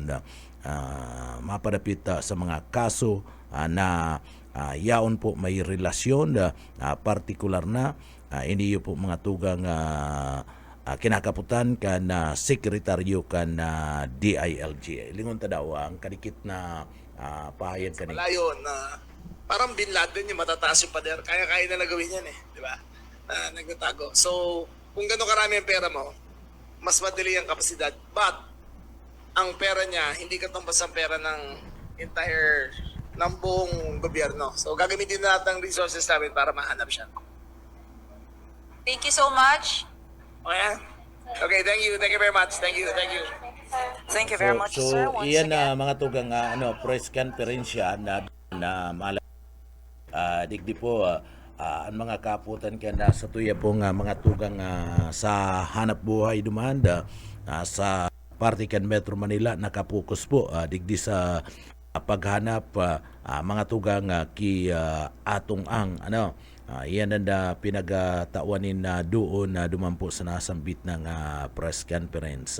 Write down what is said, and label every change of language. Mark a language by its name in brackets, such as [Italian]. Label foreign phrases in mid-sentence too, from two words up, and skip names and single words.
[Bikol] Mapadapit sa mga kaso na yaon po may relasyon partikular na iniyo po mga tugang kinakaputan ka na sekretaryo ka na DILG. Lingon ta daw ang kadikit na pahayag ka [Filipino] malayo na parang Bin Laden yung matataas yung pader. Kaya na nagawin yan di ba? Nagtatago. So, kung gano'n karami ang pera mo, mas madali ang kapasidad. But, ang pera niya, hindi katumbas ang pera ng ng buong gobyerno. So, gagamitin natin ang resources namin para mahanap siya. [English] Thank you so much. Okay? Okay, thank you. Thank you very much. Thank you. Thank you very much, sir. Once [Bikol] iyan [English] again. [Bikol] mga tugang [English] press conference [Bikol] na digdi po ang mga kaputan ka sa tuya pong mga tugang sa hanap buhay dumanda sa parte kan Metro Manila nakapokus po digdi sa paghanap mga tugang ki atong ang iyan ang pinagtawanin na doon na dumampo sa nasambit ng [English] press conference.